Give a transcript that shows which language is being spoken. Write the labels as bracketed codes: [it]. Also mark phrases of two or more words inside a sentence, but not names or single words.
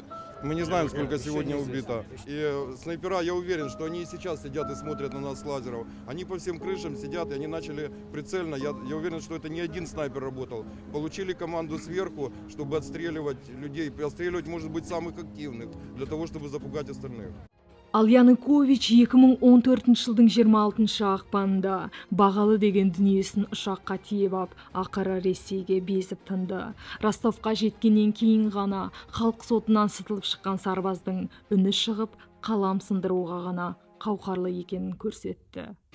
[ru] Мы не знаем, сколько сегодня убито. И снайпера, я уверен, что они и сейчас сидят и смотрят на нас с лазеров. Они по всем крышам сидят, и они начали прицельно. Я уверен, что это не один снайпер работал. Получили команду сверху, чтобы отстреливать людей. Отстреливать, может быть, самых активных, для того, чтобы запугать остальных. [kk] Ал Янукович 2014 жылдың 26 ақпанында бағалы деген дүниесін ұшаққа тиеп ап, ақыры Ресейге безіп тынды. Ростовқа жеткеннен кейін ғана халық сотынан сытылып шыққан сарбаздың үні шығып, қалам сындыруға ғана қауқарлы екенін көрсетті.